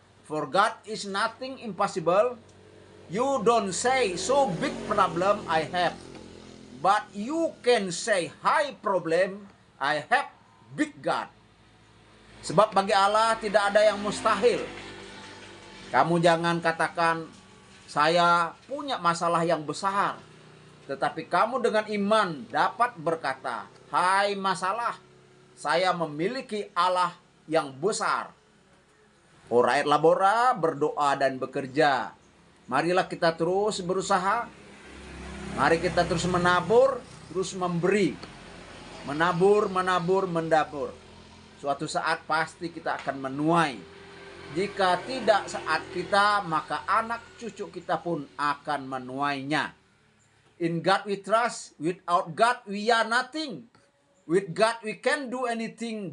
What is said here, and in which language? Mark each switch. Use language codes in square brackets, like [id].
[en] For God is nothing impossible. You don't say so big problem I have. But you can say high problem I have big God. [id] Sebab bagi Allah tidak ada yang mustahil. Kamu jangan katakan saya punya masalah yang besar. Tetapi kamu dengan iman dapat berkata, hai masalah, saya memiliki Allah yang besar. [la] Ora et labora, [id] berdoa dan bekerja. Marilah kita terus berusaha. Mari kita terus menabur, terus memberi. Menabur, menabur, mendabur. Suatu saat pasti kita akan menuai. Jika tidak saat kita, maka anak cucu kita pun akan menuainya. [en] In God we trust. Without God we are nothing. With God we can do anything.